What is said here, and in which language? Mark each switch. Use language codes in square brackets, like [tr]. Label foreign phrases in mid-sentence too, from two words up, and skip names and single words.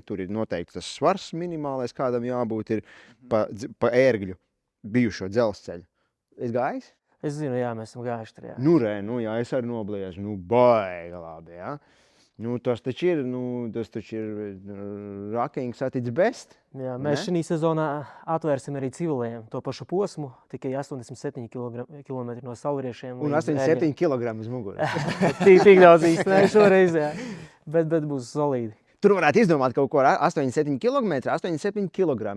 [lv] Tur ir noteikti tas svars minimālais, kādam jābūt, ir pa ērgļu bijušo dzelzceļu. Es gājis? Es zinu, jā, mēs esam gājuši tur, jā. Jā, es arī nobliežu, baigi labi, jā. Tas taču ir rakings [en] at its best. [lv] Jā, mēs šī sezonā atvērsim arī civiliem to pašu posmu, tikai 87 kilometri no sauriešiem. Un 87 kilogramu uz muguras. Tik daudz īstenībā šoreiz, jā. Bet būs solīdi. Tur varētu izdomāt kaut ko 87 kilometri, 87 kilogrami.